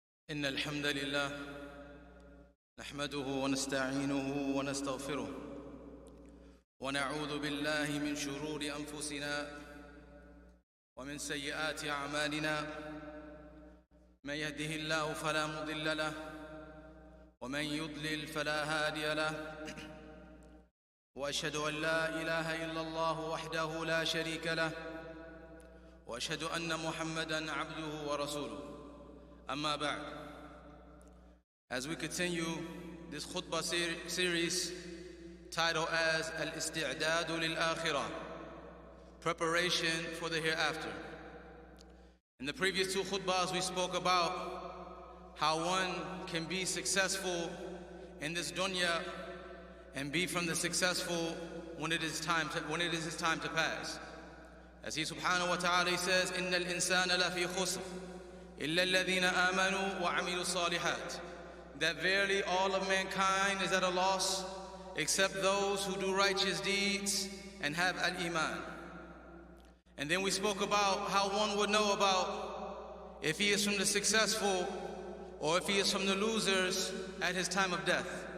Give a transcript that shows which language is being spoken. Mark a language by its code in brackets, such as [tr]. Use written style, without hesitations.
[ar] إن الحمد لله نحمده ونستعينه ونستغفره ونعوذ بالله من شرور أنفسنا ومن سيئات أعمالنا من يهده الله فلا مضل له ومن يضلل فلا هادي له وأشهد أن لا إله إلا الله وحده لا شريك له وأشهد أن محمدًا عبده ورسوله أما بعد. [en] As we continue this khutbah series titled as Al-Isti'dadu lil-Akhirah, preparation for the hereafter. In the previous two khutbahs we spoke about how one can be successful in this dunya and be from the successful when it is his time to pass. As he subhanahu wa ta'ala says, [ar] إِنَّ الْإِنسَانَ لَفِي خُسْرٍ إِلَّا الَّذِينَ آمَنُوا وَعَمِلُوا الصَّالِحَاتِ. [en] That verily all of mankind is at a loss except those who do righteous deeds and have al-iman. And then we spoke about how one would know about if he is from the successful or if he is from the losers at his time of death.